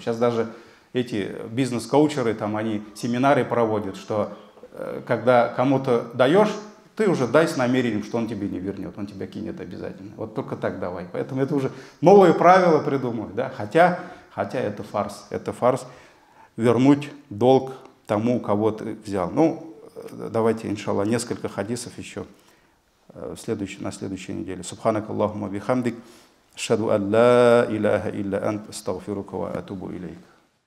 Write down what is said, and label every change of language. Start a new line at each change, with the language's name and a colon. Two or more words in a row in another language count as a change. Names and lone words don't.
Russian: Сейчас даже эти бизнес-коучеры, там они семинары проводят, что когда кому-то даешь, ты уже дай с намерением, что он тебе не вернет, он тебя кинет обязательно. Вот только так давай. Поэтому это уже новые правила придумывают, да? Хотя это фарс. Это фарс вернуть долг тому, у кого ты взял. Ну, давайте, иншаллах, несколько хадисов еще на следующей неделе.
Arabic: سبحانك اللهم بحمدك أشهد أن لا إله إلا أنت أستغفرك وأتوب إليك.